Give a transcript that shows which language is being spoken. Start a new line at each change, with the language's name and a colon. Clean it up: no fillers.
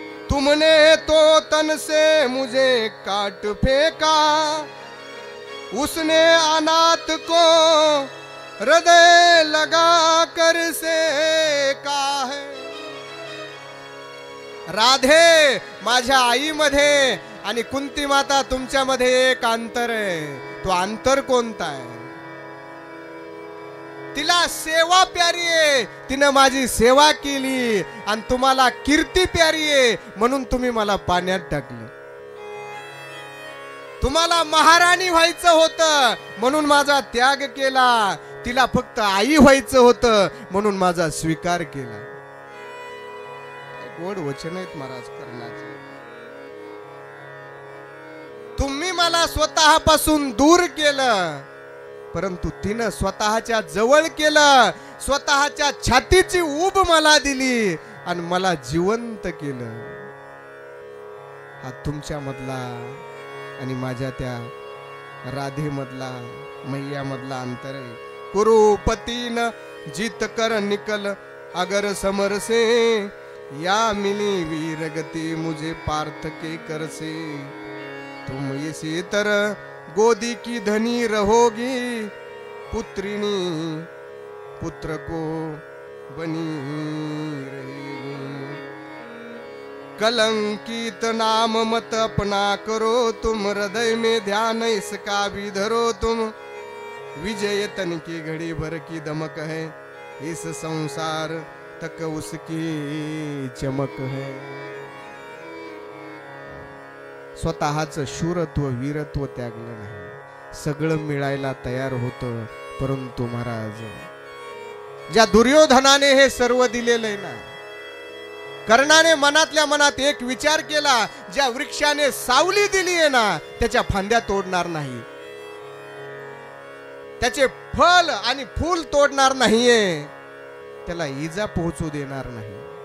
Hindi: तुमने तो तन से मुझे काट फेंका, उसने अनाथ को हृदय लगा कर सेका है.
Marathi: राधे, माझ्या आईमध्ये आणि कुंती माता तुमच्यामध्ये एक अंतर आहे. तो अंतर कोणता आहे? तिला सेवा प्यारी आहे, तिनं माझी सेवा केली, आणि तुम्हाला कीर्ती प्यारी आहे म्हणून तुम्ही मला पाण्यात टाकलं. तुम्हाला महाराणी व्हायचं होतं म्हणून माझा त्याग केला, तिला फक्त आई व्हायचं होतं म्हणून माझा स्वीकार केला. गोड वचन आहेत महाराज कर्णाचे. तुम्ही मला स्वतःपासून दूर केलं, परंतु तिनं स्वतःच्या जवळ केलं, स्वतःच्या छातीची ऊब मला दिली आणि मला जिवंत केलं. हा तुमच्या मधला आणि माझ्या त्या राधे मधला, मैया मधला अंतर आहे.
Hindi: कुरुपतीन जीत कर निकल अगर समर से, या मिली वीर गति मुझे पार्थ के कर से. तुम इसी तरह गोदी की धनी रहोगी, पुत्रिनी पुत्र को बनी रहेगी. कलंकित नाम मत अपना करो तुम, हृदय में ध्यान इसका भी धरो तुम. विजय तन की घड़ी भर की दमक है, इस संसार तक उसकी चमक है.
Marathi: स्वतःचं शूरत्व वीरत्व त्यागलं नाही, सगळं मिळायला तयार होतं. परंतु महाराज, ज्या दुर्योधनाने हे सर्व दिलेलं आहे ना, कर्णाने मनातल्या मनात एक विचार केला, ज्या वृक्षाने सावली दिली आहे ना, त्याच्या फांद्या तोडणार नाही, त्याचे फल आणि फूल तोडणार नाहीये, त्याला इजा पोहोचू देणार नाही.